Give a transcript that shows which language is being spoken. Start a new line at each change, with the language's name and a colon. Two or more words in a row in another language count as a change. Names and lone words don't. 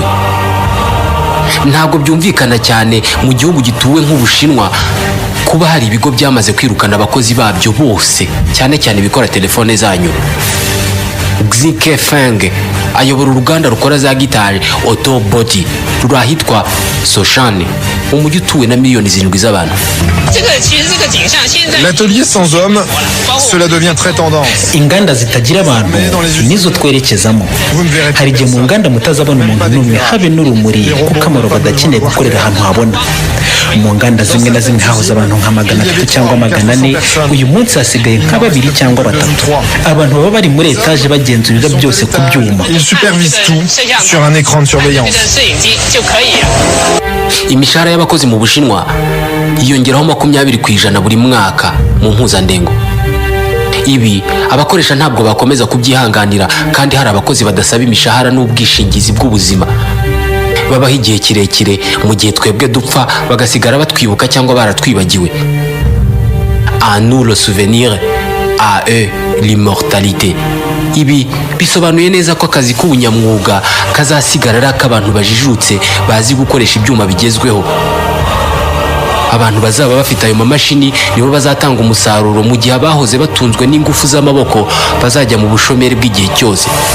Kinyarwanda: Ntabwo byumvikana cyane mu gihugu gituwe nk'Ubushinwa kuba hari ibigo byamaze kwirukana abakozi babyo bose, cyane cyane ibikora telefone zanyu. Xi Kefeng ayobora uruganda rukora za gitari Auto Body ruri ahitwa Sochane, umujyi utuwe na miliyoni 7 z'abantu.
French: L'atelier sans hommes, cela devient très tendance.
Kinyarwanda: Inganda zitagira abantu nizo twerekezamo. Hari igihe mu nganda mutazabona umuntu n'umwe habe n'urumuri, kuko amarobo adakeneye gukorera ahantu habona. Mu nganda zimwe na zimwe hahoze abantu nka 300 cyangwa 400, uyu munsi hasigaye nka 2 cyangwa 3. Abantu baba bari muri etaje bagenzurira byose ku byuma.
French: Ils supervisent tout sur un écran de surveillance.
Kinyarwanda: Imishahara y'abakozi mu Bushinwa yiyongeraho 20% buri mwaka mu mpuzandengo. Ibi abakoresha ntabwo bakomeza kubyihanganira, kandi hari abakozi badasaba imishahara n'ubwishingizi bw'ubuzima. Babaho igihe kirekire mu gihe twebwe dupfa bagasigara batwibuka cyangwa baratwibagiwe.
French: À nous le souvenir, à eux l'immortalité.
Kinyarwanda: Ibi bisobanuye neza ko akazi k'ubunyamwuga kazasigara ari ak'abantu bajijutse bazi gukoresha ibyuma bigezweho. Abantu bazaba bafite ayo mamashini nibo bazatanga umusaruro, mu gihe abahoze batunzwe n'ingufu z'amaboko bazajya mu bushomeri bw'igihe cyose.